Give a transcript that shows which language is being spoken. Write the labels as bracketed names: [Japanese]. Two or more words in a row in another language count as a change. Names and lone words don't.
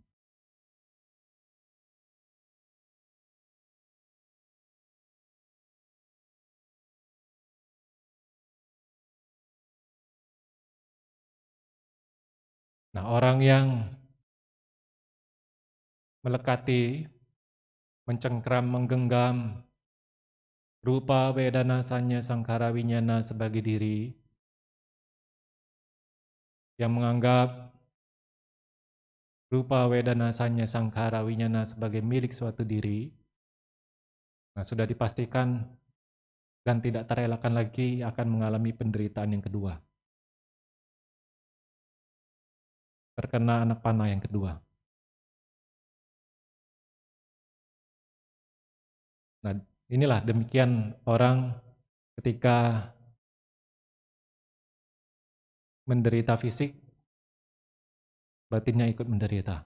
[Indonesian] Nah, orang yang melekati, mencengkram, menggenggam [Pali] rupa, vedana, sanya, sangkara, winyana [Indonesian] sebagai diri, yang menganggap [Pali] rupa, vedana, sanya, sangkara, winyana [Indonesian] sebagai milik suatu diri, nah sudah dipastikan dan tidak terelakkan lagi akan mengalami penderitaan yang kedua. Terkena anak panah yang kedua. Nah, inilah demikian orang ketika menderita fisik, batinnya ikut menderita.